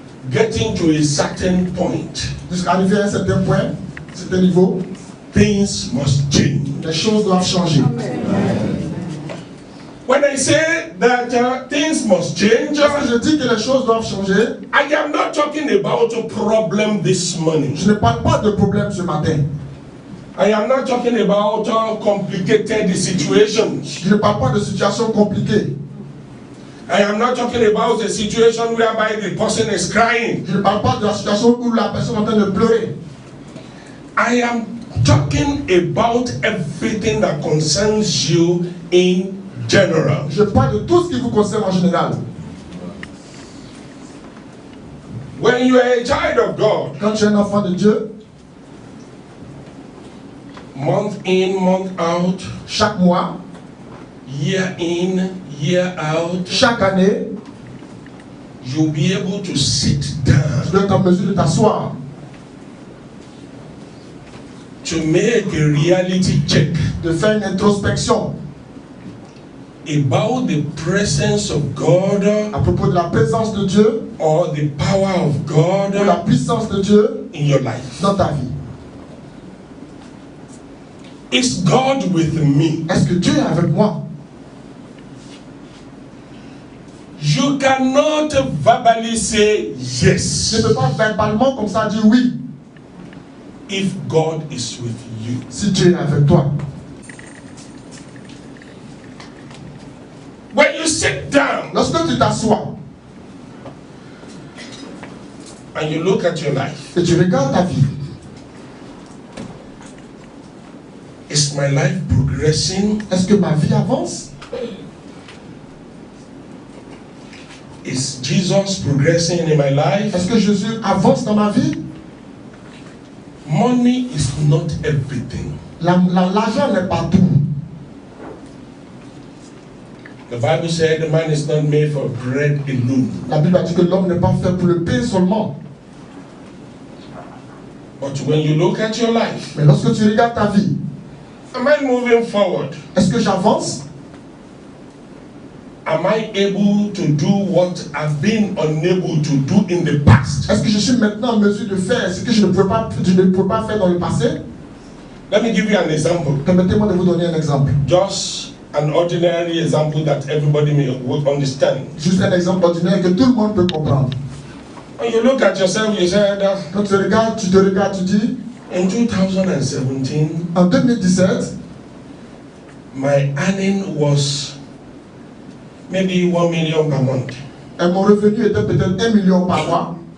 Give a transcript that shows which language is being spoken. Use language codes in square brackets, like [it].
[en] Getting to a certain point, [fr] jusqu'à arriver à un certain point, à un certain niveau, [en] things must change. [fr] les choses doivent changer. [en] When I say that things must change, [fr] Quand je dis que les choses doivent changer, [en] I am not talking about a problem this morning. [fr] je ne parle pas de problème ce matin. [en] I am not talking about complicated situations. [fr] Je ne parle pas de situations compliquées. [en] I am not talking about a situation whereby the person is crying. [fr] Je ne parle pas de la situation où la personne est en train de pleurer. [en] I am talking about everything that concerns you in general. [fr] Je parle de tout ce qui vous concerne en général. [en] When you are a child of God, [fr] Quand tu es un enfant de Dieu, [en] month in, month out, [fr] chaque mois, [en] year in, year out, [fr] chaque année, [en] you'll be able to sit [fr] tu [en] down [fr] dois être en mesure de t'asseoir [en] to make a reality check [fr] de faire une introspection [en] about the presence of God [fr] à propos de la présence de Dieu [en] or the power of God [fr] ou la puissance de Dieu [en] in your life. [fr] dans ta vie. [en] Is God with me? [fr] Est-ce que Dieu est avec moi? [en] You cannot verbally say [fr] Je [en] yes [fr] ne peux pas verbalement comme ça dire oui [en] if God is with you. [fr] si Dieu est avec toi. [en] When you sit down [fr] Lorsque tu t'assois [en] and you look at your life, [fr] et tu regardes ta vie, [en] is my life progressing? [fr] est-ce que ma vie avance? [en] Is Jesus progressing in my life? [fr] Est-ce que Jésus avance dans ma vie? [en] Money is not everything. [fr] L'argent n'est pas tout. [en] The Bible said the man is not made for bread alone. [fr] La Bible a dit que l'homme n'est pas fait pour le pain seulement. [en] But when you look at your life, [fr] Mais lorsque tu regardes ta vie, [en] am I moving forward? [fr] est-ce que j'avance? [en] Am I able to do what I've been unable to do in the past? [fr] Est-ce que je suis maintenant en mesure de faire ce que je ne peux pas faire dans le passé? [en] Let me give you an example. [fr] Permettez-moi de vous donner un exemple. [en] Just an ordinary example that everybody will understand. [fr] Juste un exemple ordinaire que tout le monde peut comprendre. [en] When you look at yourself, you said, [fr] Quand tu te regardes, tu dis, [en] in 2017, [fr] en 2017, [en] my earning was maybe 1 million per month. [fr] et mon revenu était peut-être 1 million par mois.